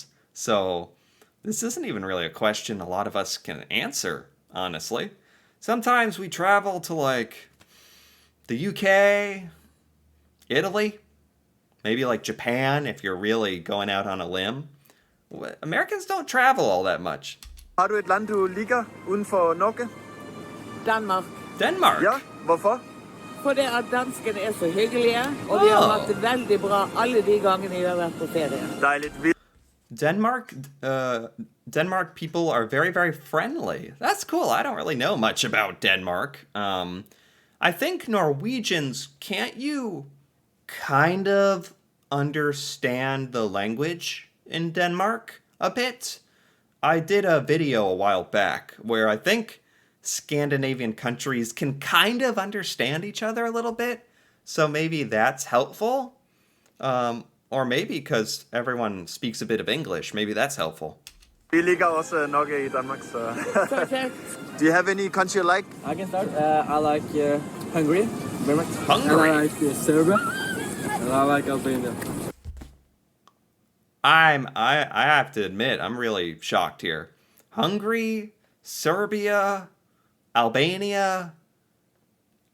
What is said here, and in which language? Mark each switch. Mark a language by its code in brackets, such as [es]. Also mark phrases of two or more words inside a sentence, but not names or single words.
[en] So this isn't even really a question a lot of us can answer, honestly. Sometimes we travel to like the UK, Italy, maybe like Japan if you're really going out on a limb. Americans don't travel all that much. [no] Har du et land du liker uden for Norge? Danmark. [en] Denmark. [no] Ja, hvorfor? Fordi at danskene er så hyggelige, og vi har hatt det veldig bra alle de gangene vi har vært på ferie. [da] Dejligt vildt. [en] Denmark people are very, very friendly. That's cool. I don't really know much about Denmark. I think Norwegians, can't you kind of understand the language in Denmark a bit? I did a video a while back where I think Scandinavian countries can kind of understand each other a little bit. So maybe that's helpful. Or maybe because everyone speaks a bit of English, maybe that's helpful. [no] Vi ligger også Norge i Danmark, så... [en] Perfect. Do you have any country you like? I can start. I like Hungary very much. Hungary? And I like Serbia. And I like Albania. I have to admit, I'm really shocked here. Hungary, Serbia, Albania.